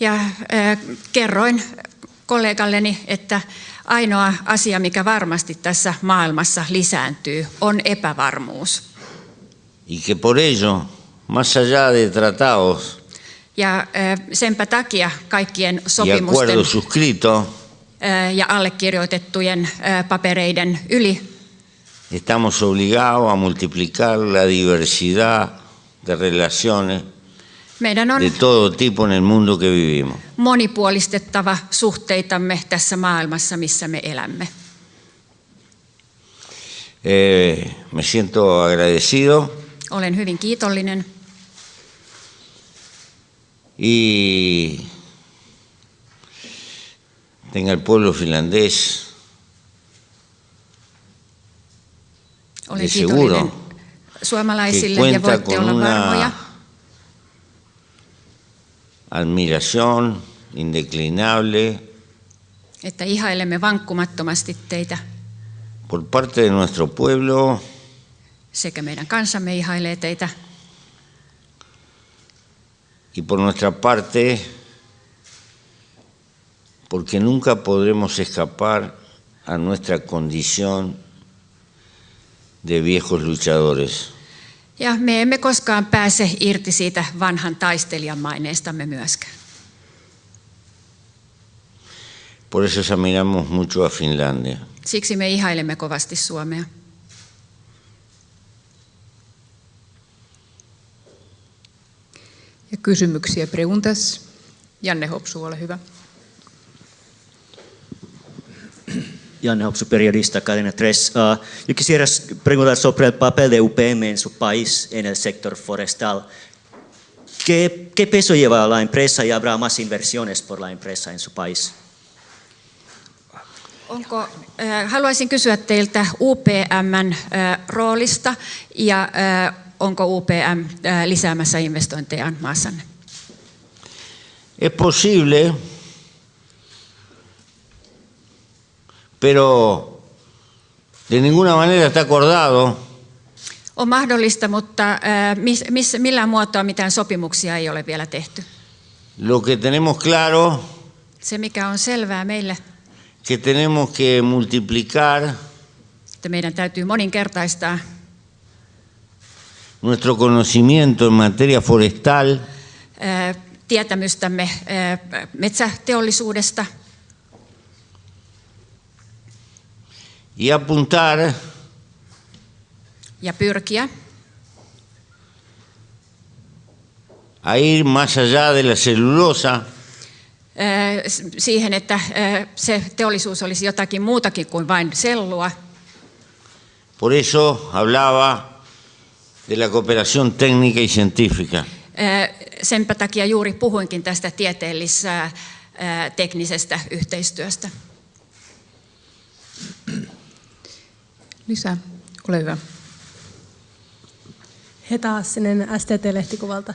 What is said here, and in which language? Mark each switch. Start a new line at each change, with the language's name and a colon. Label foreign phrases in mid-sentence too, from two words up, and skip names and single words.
Finnish: Ja kerroin kollegalleni, että ainoa asia, mikä varmasti tässä maailmassa lisääntyy, on epävarmuus.
Spanish: Y que por ello, más allá de tratados
Finnish: Ja senpä takia kaikkien
Spanish: y
Finnish: sopimusten
Spanish: acuerdos suscritos,
Finnish: ja allekirjoitettujen papereiden yli
Spanish: estamos obligados a multiplicar la diversidad de relaciones
Finnish: meidän on
Spanish: de todo tipo en el mundo que vivimos.
Finnish: monipuolistettava suhteitamme tässä maailmassa, missä me elämme.
Spanish: Me siento agradecido
Finnish: Olen hyvin kiitollinen
Spanish: y tenga el pueblo finlandés
Finnish: Olen
Spanish: de
Finnish: kiitollinen
Spanish: seguro que
Finnish: suomalaisille ja
Spanish: cuenta
Finnish: voitte
Spanish: con
Finnish: olla varmoja,
Spanish: una admiración indeclinable
Finnish: että ihailemme vankkumattomasti teitä.
Spanish: por parte de nuestro pueblo
Finnish: Sekä meidän kansamme ihailee teitä
Spanish: y por nuestra parte, porque nunca podremos escapar a nuestra condición de viejos luchadores.
Finnish: ja me emme koskaan pääse irti siitä vanhan taistelijan maineestamme myöskään.
Spanish: Por eso admiramos mucho a Finlandia.
Finnish: Siksi me ihailemme kovasti Suomea. Ja kysymyksiä, preguntas. Janne Hopsu, ole hyvä. Janne Hopsu,
Spanish: periodista, Cadena 3. Yo quisiera preguntar sobre el papel de UPM en su país en el sector forestal. ¿Qué peso lleva la empresa y habrá más inversiones por la empresa en su país?
Finnish: Haluaisin kysyä teiltä UPM:n roolista ja onko UPM lisäämässä investointejaan maassanne?
Spanish: Es posible, pero de ninguna manera está acordado.
Finnish: On mahdollista, mutta millään muotoa mitään sopimuksia ei ole vielä tehty.
Spanish: Lo que tenemos claro
Finnish: Se, mikä on selvää meille,
Spanish: que tenemos que multiplicar
Finnish: että meidän täytyy moninkertaistaa
Spanish: nuestro conocimiento en materia forestal
Finnish: tietämystämme metsäteollisuudesta
Spanish: y apuntar
Finnish: ja pyrkiä
Spanish: a ir más allá de la celulosa
Finnish: siihen, että se teollisuus olisi jotakin muutakin kuin vain sellua.
Spanish: Por eso hablaba de la cooperación técnica y científica.
Finnish: Senpä takia juuri puhuinkin tästä teknisestä yhteistyöstä. Lisää, ole hyvä. Heta Hassinen STT-lehtikuvalta.